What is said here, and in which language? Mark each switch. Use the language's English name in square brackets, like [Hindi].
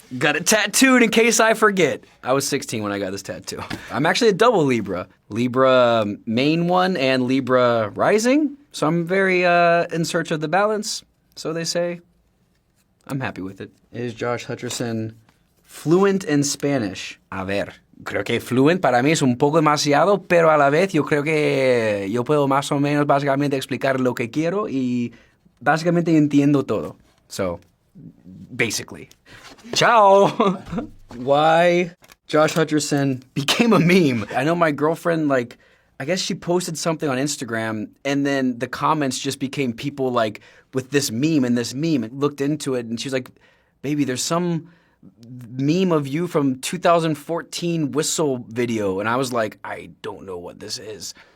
[English] Got it tattooed in case I forget. I was 16 when I got this tattoo. I'm actually a double Libra. Libra main one and Libra rising. So I'm very in search of the balance, so they say. I'm happy with it. Is Josh Hutcherson fluent in Spanish? [Spanish] A ver, creo que fluent para mí es un poco demasiado, pero a la vez yo creo que yo puedo más o menos básicamente explicar lo que quiero y básicamente entiendo todo. [English] So, basically. Ciao! Why Josh Hutcherson became a meme. I know my girlfriend, like, I guess she posted something on Instagram, and then the comments just became people like with this meme and this meme. And looked into it, and she was like, "Baby, there's some meme of you from 2014 whistle video," and I was like, "I don't know what this is."